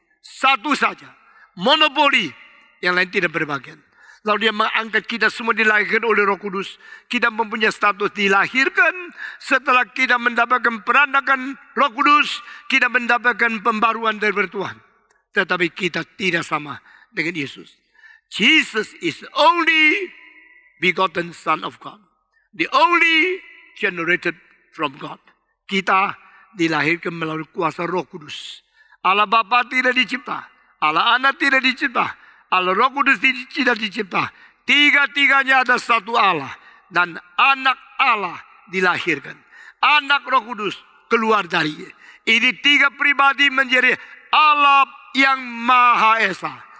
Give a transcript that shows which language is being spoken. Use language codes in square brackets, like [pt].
[id] Satu saja, monopoli, yang lain tidak berbagian. Lalu Dia mengangkat kita semua dilahirkan oleh Roh Kudus. Kita mempunyai status dilahirkan. Setelah kita mendapatkan peranakan Roh Kudus, kita mendapatkan pembaruan dari Tuhan. Tetapi kita tidak sama dengan Yesus. [en] Jesus is the only begotten Son of God. The only generated from God. [id] Kita dilahirkan melalui kuasa Roh Kudus. Allah Bapa tidak dicipta. Allah Anak tidak dicipta. Allah Roh Kudus tidak dicipta. Tiga-tiganya ada satu Allah. Dan anak Allah dilahirkan. Anak Roh Kudus keluar dari. Ini tiga pribadi menjadi Allah yang Maha Esa.